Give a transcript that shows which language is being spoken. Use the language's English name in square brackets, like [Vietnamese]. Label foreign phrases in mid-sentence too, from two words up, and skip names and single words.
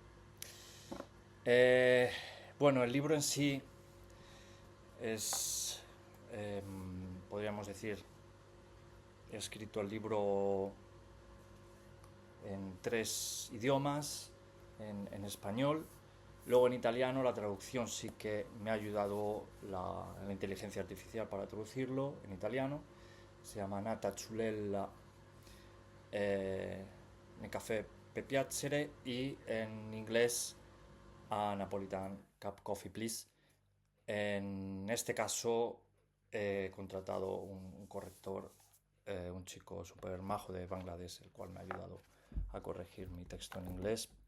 [Spanish] Eh, bueno, el libro en sí es, podríamos decir, he escrito el libro en 3 idiomas, en español, luego en italiano. La traducción sí que me ha ayudado la inteligencia artificial para traducirlo en italiano. Se llama Nata Ciulella nel caffè per piacere, y en inglés a Napolitan Cup Coffee Please. En este caso he contratado un corrector, un chico súper majo de Bangladesh, el cual me ha ayudado a corregir mi texto en inglés.